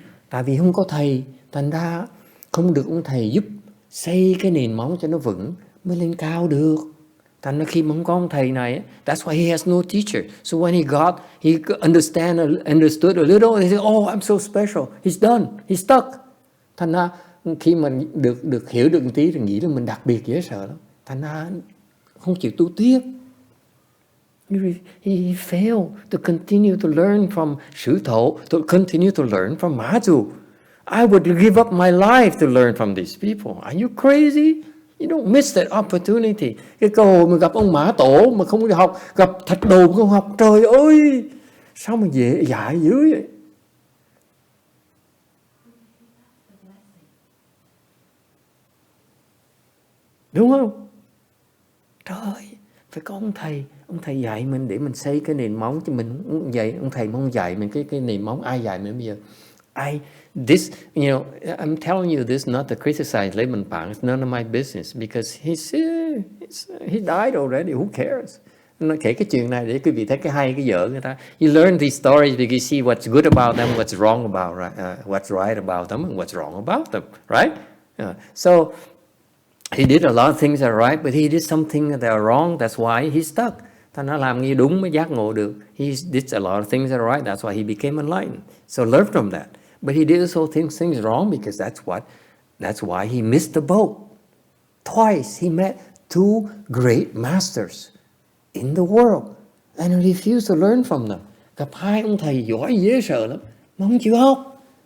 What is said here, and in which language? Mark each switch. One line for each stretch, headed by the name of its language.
Vietnamese: Tại vì không có thầy, thành ra không được ông thầy giúp xây cái nền móng cho nó vững mới lên cao được. Thành ra khi mà không có ông thầy này,
English: that's why he has no teacher. So when he understood a little, he said, oh, I'm so special. He's done. He's stuck.
Vietnamese: Thành ra khi mà được hiểu được một tí thì nghĩ là mình đặc biệt dễ sợ lắm. Thành ra không chịu tu tiếp.
English: He failed to continue to learn from ShiTou, to continue to learn from MaZu. I would give up my life to learn from these people. Are you crazy? You don't miss that opportunity.
Vietnamese: Cái cơ hội mà gặp ông Mã Tổ mà không đi học, gặp Thạch Đồ không học, trời ơi, sao mà dễ dạy dữ vậy? Đúng không? Trời, phải có ông thầy dạy mình để mình xây cái nền móng, chứ mình không dạy, ông thầy không dạy mình cái nền móng, ai dạy mình bây giờ?
English: This, you know, I'm telling you this not to criticize Layman Pang. It's none of my business because he died already. Who cares?
Vietnamese: Nó kể cái chuyện này để quý vị thấy cái hay cái dở người ta.
English: You learn these stories because you see what's good about them, what's wrong about, what's right about them, and what's wrong about them, right? So he did a lot of things that are right, but he did something that are wrong. That's why he stuck.
Vietnamese: Thành nó làm như đúng mới giác ngộ được.
English: He did a lot of things that are right. That's why he became enlightened. So learn from that. But he did also things wrong because that's why he missed the boat. Twice he met two great masters in the world and he refused to learn from them.
Vietnamese: Gặp hai ông thầy giỏi dễ sợ lắm mà không chịu học.